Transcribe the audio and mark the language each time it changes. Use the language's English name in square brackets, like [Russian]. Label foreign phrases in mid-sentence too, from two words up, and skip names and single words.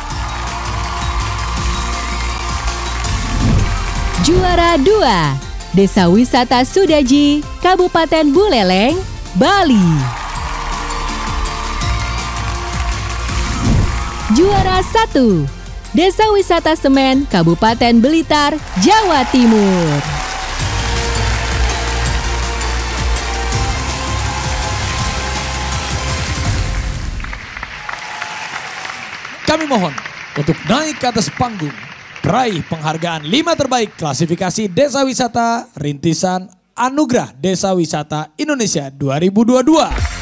[Indonesian] Juara 2, Desa Wisata Sudaji, Kabupaten Buleleng, Bali. Juara 1, Desa Wisata Semen, Kabupaten Blitar, Jawa Timur. Kami mohon untuk naik ke atas panggung, peraih penghargaan 5 terbaik klasifikasi Desa Wisata Rintisan Anugerah Desa Wisata Indonesia 2022.